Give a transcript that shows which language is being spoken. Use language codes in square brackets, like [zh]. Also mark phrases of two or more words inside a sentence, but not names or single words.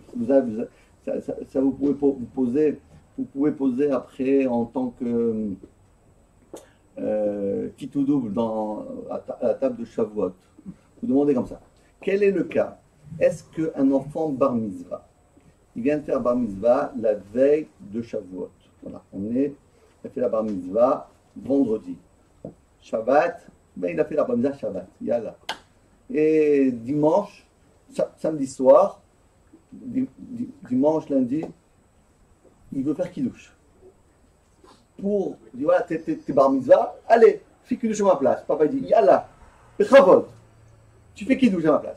[fr] Ça vous pouvez poser après en tant que Kitou double à la table de Shavuot. Vous demandez comme ça. Quel est le cas? Est-ce qu'un enfant bar mitzvah, il vient de faire bar mitzvah la veille de Shavuot? Voilà, il a fait la bar mitzvah vendredi. Shabbat, il a fait la bar mitzvah Shabbat. Yalla. Et dimanche, samedi soir, dimanche, lundi, il veut faire kiddush. Pour dire, voilà, t'es bar mitzvah, allez, fais kiddush à ma place. Papa dit, yalla, bechavod. Tu fais kiddush à ma place.